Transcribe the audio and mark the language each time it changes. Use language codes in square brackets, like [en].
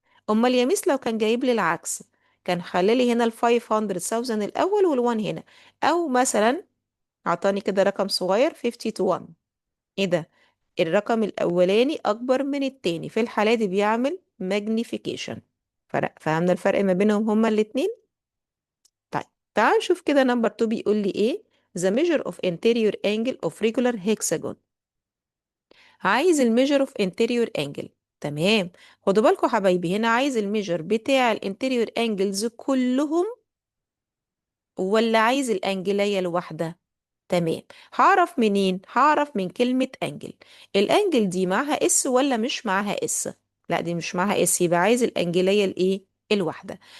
[ar] أمال يا ميس لو كان جايب لي العكس، كان خلالي هنا ال 500,000 الأول وال1 هنا، أو مثلا عطاني كده رقم صغير 50 to 1. ايه ده؟ الرقم الاولاني اكبر من التاني، في الحالة دي بيعمل magnification. فرق، فهمنا الفرق ما بينهم هما الاتنين. طيب تعال نشوف كده نمبر 2 بيقول لي ايه. [en] the measure of interior angle of regular hexagon. [ar] عايز الميجر اوف interior angle. تمام. خدوا بالكم حبايبي، هنا عايز الميجر بتاع الانتيريور انجلز كلهم ولا عايز الانجلية الواحدة؟ تمام. هعرف منين؟ هعرف من كلمة انجل. الانجل دي معاها اس ولا مش معاها اس؟ لا دي مش معاها اس، يبقى عايز الانجلية الايه الواحدة.